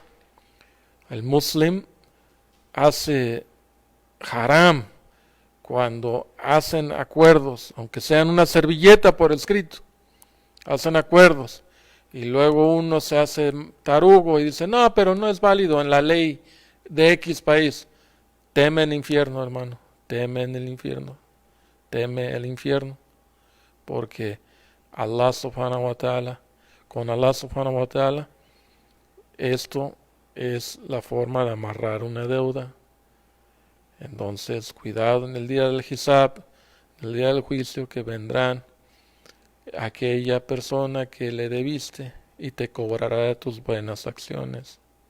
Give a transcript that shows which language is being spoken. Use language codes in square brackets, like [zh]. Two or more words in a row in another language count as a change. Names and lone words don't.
[es] El muslim hace haram cuando hacen acuerdos, aunque sean una servilleta por escrito, hacen acuerdos y luego uno se hace tarugo y dice, no, pero no es válido en la ley de X país. Teme el infierno, hermano, teme en el infierno, teme el infierno, porque [ar] الله سبحانه وتعالى, [es] con [ar] الله سبحانه وتعالى, [es] esto es la forma de amarrar una deuda. Entonces, cuidado en el día del Hisab, en el día del juicio, que vendrán aquella persona que le debiste y te cobrará de tus buenas acciones.